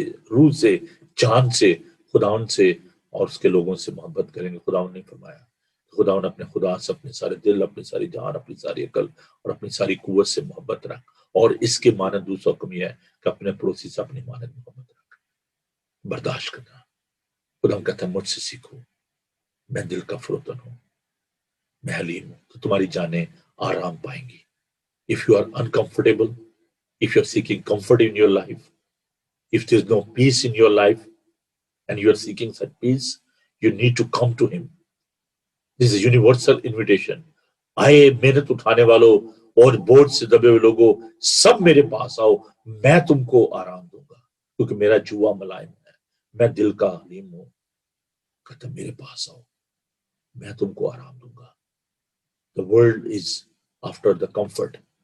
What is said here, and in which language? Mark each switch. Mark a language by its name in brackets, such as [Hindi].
[Urdu] روح سے، جان سے، خداوند سے اور اس کے لوگوں سے محبت کریں گے۔ خداوند نے فرمایا، خداوند اپنے خدا سے اپنے سارے دل، اپنی ساری جان، اپنی ساری عقل اور اپنی ساری قوت سے محبت رکھ، اور اس کے مانند دوسرا حکم یہ ہے کہ اپنے پڑوسی سے اپنی مانند محبت رکھ، برداشت کرنا۔ خداوند کہتا ہے مجھ سے سیکھو، میں دل کا فروتن ہوں، میں حلیم ہوں، تو تمہاری جانیں آرام پائیں گی۔ [English] If you are uncomfortable, if you are seeking comfort in your life, if there is no peace in your life and you are seeking such peace, you need to come to him. This is a universal invitation. [Urdu] آئے محنت اٹھانے والوں اور بوجھ سے دبے ہوئے لوگوں، سب میرے پاس آؤ، میں تم کو آرام دوں گا، کیونکہ میرا جوا ملائم ہے، میں دل کا حلیم ہوں۔ کہتا میرے پاس آؤ، میں تم کو آرام دوں گا۔ [English] The world is after the comfort.